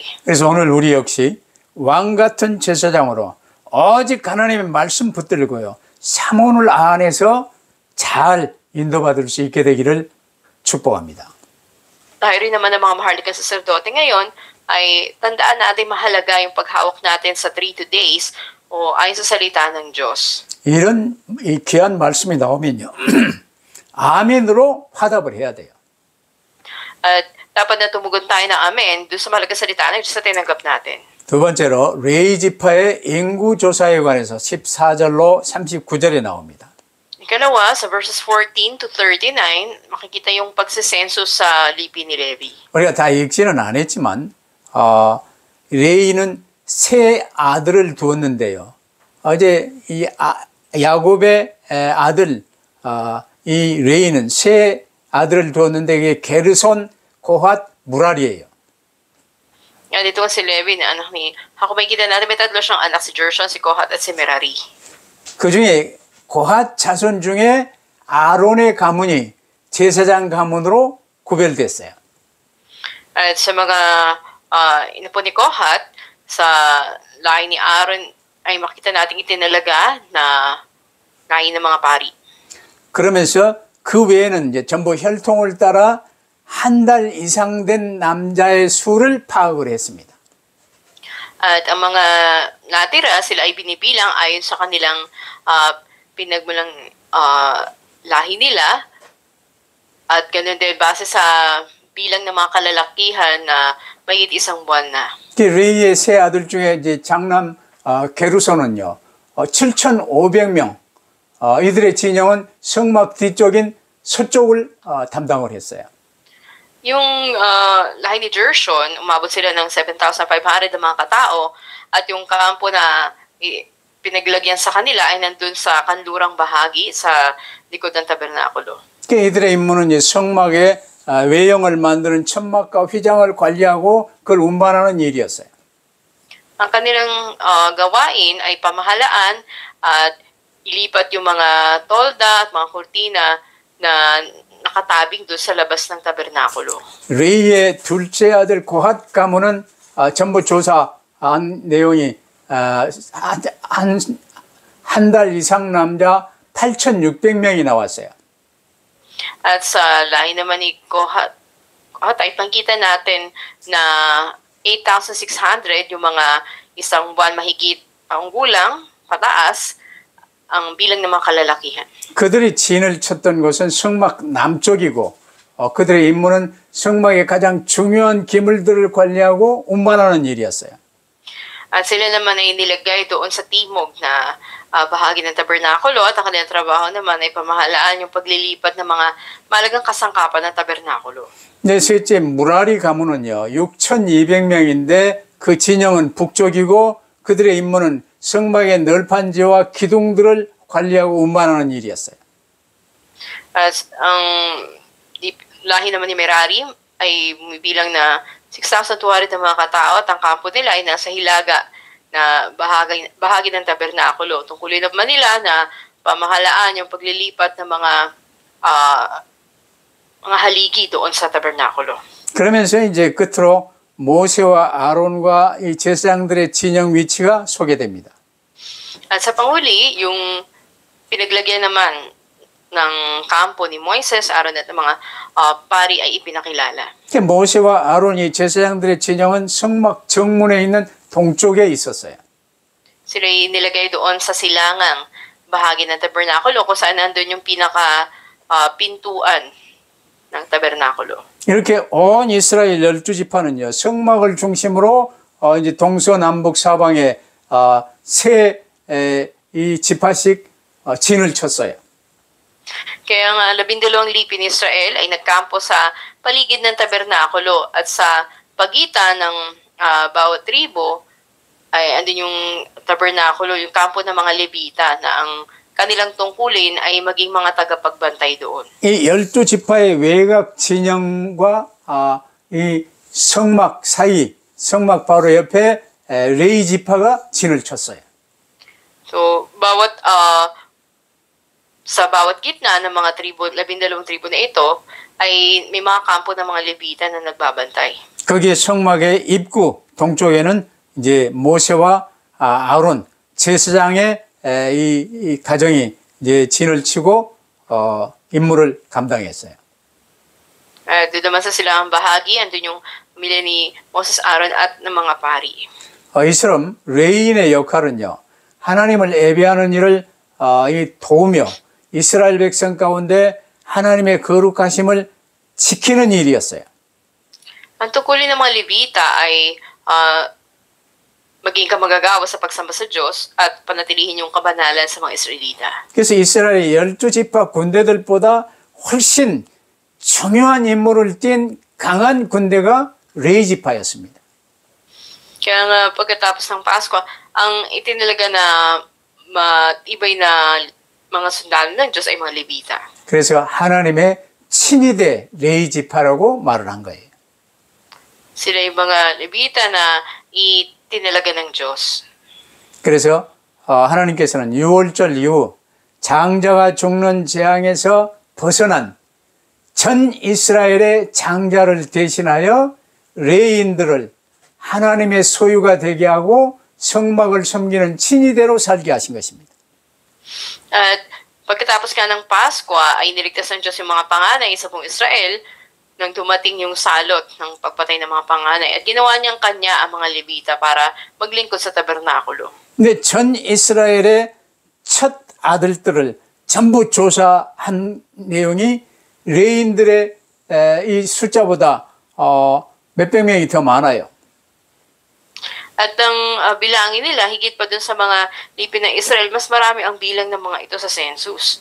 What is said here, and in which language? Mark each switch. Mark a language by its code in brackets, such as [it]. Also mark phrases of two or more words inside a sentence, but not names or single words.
[ko] 그래서 오늘 우리 역시 왕 같은 제사장으로 오직 하나님의 말씀 붙들고요, 사모를 안에서 잘 인도받을 수 있게 되기를 축복합니다. [tl] Tayo rin naman ng mga maharlikang saserdote ngayon ay tandaan natin mahalaga yung paghawak natin sa 3 days o ayon sa salita ng Diyos. [ko] 이런 이 귀한 말씀이 나오면요, 아멘으로 화답을 해야 돼요. [tl] At dapat na tumugon tayo ng amen doon sa mahalagang salita ng Diyos na tinanggap natin. [ko] 두 번째로 레위 지파의 인구 조사에 관해서 14절로 39절에 나옵니다. [tl] Ikalawa, sa verses 14 to 39, makikita yung pagsisenso sa lipi ni Levi. [ko] 우리가 다 읽지는 않았지만 레위는 세 아들을 두었는데요. 어제 이 야곱의 아들 이 레위는 세 아들을 두었는데 이게 게르손, 고핫, 무랄이에요. [tl] Yan, dito si Levi na anak ni Jacob. Makikita natin may tatlo siyang anak, si Gershon, si Kohat, at si Merari. [ko] 그 중에 고핫 자손 중에 아론의 가문이 제사장 가문으로 구별됐어요. [tl] At sa mga inapo ni Kohat, sa lahi ni Aaron ay makita natin itinalaga na lahi ng mga pari. [ko] 그러면서 그 외에는 이제 전부 혈통을 따라 한 달 이상 된 남자의 수를 파악을 했습니다. [tl] At ang mga natira, sila ay binibilang ayon sa kanilang pinagmulang lahi nila. At ganun din, base sa bilang ng mga kalalakihan na mayigit isang buwan na. [ko] 레이의 세 아들 중에 이제 장남 게루손은요, 7,500명. 이들의 진영은 성막 뒤쪽인 서쪽을 담당을 했어요. [tl] Yung lahi ni Gershon, umabot sila ng 7,500 na mga katao at yung kampo na pinaglagyan sa kanila ay nandun sa kanlurang bahagi sa likod ng tabernakulo. [ko] 이들의 임무는 이제 성막의 외형을 만드는 천막과 휘장을 관리하고 그걸 운반하는 일이었어요. [tl] Ang kanilang gawain ay pamahalaan at ilipat yung mga tolda at mga kurtina na nakatabing doon sa labas ng tabernakulo. [ko] 레이의 둘째 아들 고핫 가문은 전부 조사한 내용이 한 달 이상 남자 8,600명이 나왔어요. [tl] At sa lahi naman ni Kohat, ay pangkita natin na 8,600 yung mga isang buwan mahigit ang gulang, pataas, ang bilang ng mga kalalakihan. [ko] 그들이 진을 쳤던 곳은 성막 남쪽이고 그들의 임무는 성막의 가장 중요한 기물들을 관리하고 운반하는 일이었어요. [tl] At sila naman ay nilagay doon sa timog na bahagi ng tabernakulo at ang kanilang trabaho naman ay pamahalaan yung paglilipat ng mga malagang kasangkapan ng tabernakulo. [ko] 네, 셋째 무라리 가문은요 6,200명인데 그 진영은 북쪽이고 그들의 임무는 성막의 널판지와 기둥들을 관리하고 운반하는 일이었어요. [tl] At ang lahi naman ni Merari ay bilang na 6,200 ng mga katao at ang kampo nila ay nasa hilaga na bahagi ng tabernakulo. Tungkulin naman nila na pamahalaan yung paglilipat ng mga haligi doon sa tabernakulo. [ko] 그러면서 이제 끝으로 모세와 아론과 이 제사장들의 진영 위치가 소개됩니다. [tl] At sa panghuli, yung pinaglagyan naman ng kampo ni Moises, Aaron at ng mga pari ay ipinakilala. [ko] 모세와 아론이 제사장들의 진영은 성막 정문에 있는 동쪽에 있었어요. [tl] Sila'y nilagay doon sa silangang bahagi ng tabernakulo kung saan nandun yung pintuan ng tabernakulo. [ko] 이렇게 온 이스라엘 12지파는요, 성막을 중심으로 이제 동서남북 사방에 이 지파씩 진을 쳤어요. [tl] Kaya ang 12 lipin ni Israel ay nagkampo sa paligid ng tabernakulo at sa pagitan ng bawat tribo ay andun yung tabernakulo, yung kampo ng mga Levita na ang kanilang tungkulin ay maging mga tagapagbantay doon. [ko] 이 12지파의 외곽 진영과 이 성막 사이, 성막 바로 옆에 레위 지파가 진을 쳤어요. [tl] So, sa bawat gitna ng mga tribo, 12 tribo na ito, ay may mga kampo ng mga Levita na nagbabantay. [ko] 거기에 성막의 입구 동쪽에는 이제 모세와 아론 제사장의 이 가정이 이제 진을 치고 임무를 감당했어요. [tl] Doon naman sa silang bahagi, andun yung pamilya ni Moses, Aaron at ng mga pari. [ko] 이처럼 레위인의 역할은요, 하나님을 예배하는 일을 도우며 이스라엘 백성 가운데 하나님의 거룩하심을 지키는 일이었어요. [tl] Ang tungkulin ng mga Levita ay maging kamagagawa sa pagsamba sa Diyos at panatilihin yung kabanalan sa mga Israelita. [ko] 그래서 이스라엘의 12지파 군대들보다 훨씬 중요한 임무를 띈 강한 군대가 레위 지파였습니다. [tl] Kaya nga pagkatapos ng Pasko, ang itinalaga na matibay na mga sundalo ng Diyos ay mga Levita. [ko] 그래서 하나님의 친위대 레위 지파라고 말을 한 거예요. [tl] Sila yung mga Levita na itinalaga ng Diyos. [ko] 그래서 하나님께서는 유월절 이후 장자가 죽는 재앙에서 벗어난 전 이스라엘의 장자를 대신하여 레위인들을 하나님의 소유가 되게 하고 성막을 섬기는 친위대로 살게 하신 것입니다. [tl] At pagkatapos nga ng Pasko ay niligtas ng Diyos yung mga panganay sa buong Israel nang dumating yung salot ng pagpatay ng mga panganay at ginawa niyang kanya ang mga Levita para maglingkod sa tabernakulo. [ko] 근데 전 이스라엘의 첫 아들들을 전부 조사한 내용이 레위인들의 이 숫자보다 몇백 명이 더 많아요. [tl] At ang bilangin nila, higit pa dun sa mga lipin ng Israel, mas marami ang bilang ng mga ito sa census.